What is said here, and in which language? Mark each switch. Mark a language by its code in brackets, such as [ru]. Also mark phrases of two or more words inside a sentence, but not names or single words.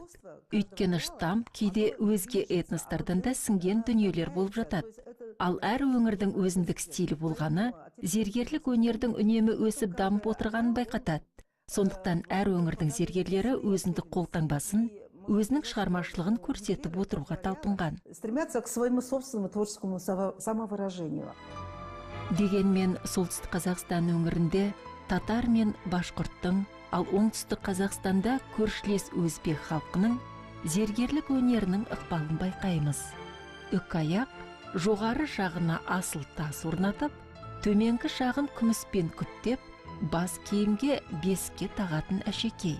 [kk] Өйткені штамп кейде өзге этностардан да сіңген дүниелер болып жатады. Ал әр өңірдің өзіндік стилі болғаны, зергерлік өнердің үнемі өсіп дамып отырғанын байқатады. Сондықтан әр өңірдің зергерлері өзіндік қолтаңбасын, өзінің шығармашылығын көрсетіп отыруға талпынған. [ru] Стремятся к своему собственному творческому самовыражению. [kk] Дегенмен солтүстік Қазақстан өңірінде татар мен башқұрттың, ал оңтүстік Қазақстанда көршілес өзбек халқының зергерлік өнерінің ықпалын байқаймыз. Үкаяқ жоғары жағына асыл тас орнатып, төменгі жағын күміспен күптеп, бас киімге беске тағатын әшекей.